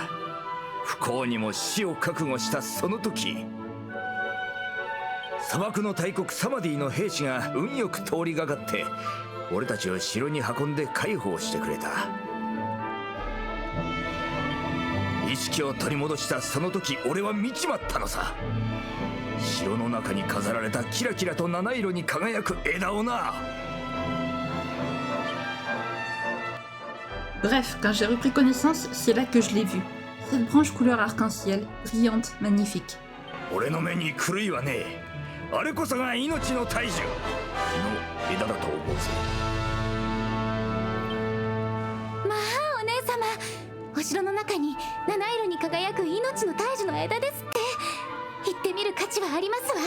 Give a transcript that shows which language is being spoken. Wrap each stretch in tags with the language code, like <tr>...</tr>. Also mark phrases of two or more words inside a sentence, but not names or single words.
<ja>不幸にも死を覚悟したその時、砂漠の大国サマディの兵士が運よく通りがかって俺たちを城に運んで解放してくれた。意識を取り戻したその時、俺は見ちまったのさ。城の中に飾られたキラキラと七色に輝く枝をな。</ja> <fr>Bref, quand j'ai repris connaissance, c'est là que je l'ai vue. Cette branche couleur arc-en-ciel, brillante, magnifique.</fr> <ja>俺の目に狂いはねえ。あれこそが命の大樹の枝だと思うぜ。まあお姉様、お城の中に七色に輝く命命の大樹の枝ですって言ってみる価値はありますわ。</ja>